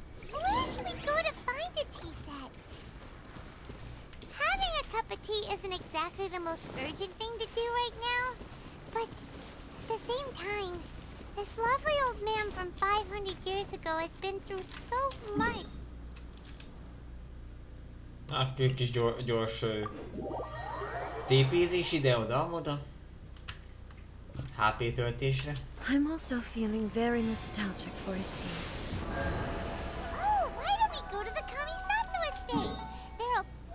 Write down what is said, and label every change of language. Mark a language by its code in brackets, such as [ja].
[en] Where should we go to find a tea set? Having a cup of tea isn't exactly the most urgent thing to do right now, but at the same time, this lovely old man from 500 years ago has been through so much. [hu] Akkor egy kis gyors TP-zés ide-oda-oda. HP töltésre. [en] I'm also feeling very nostalgic for his tea. Oh, why don't we go to the Kamisato estate? There'll...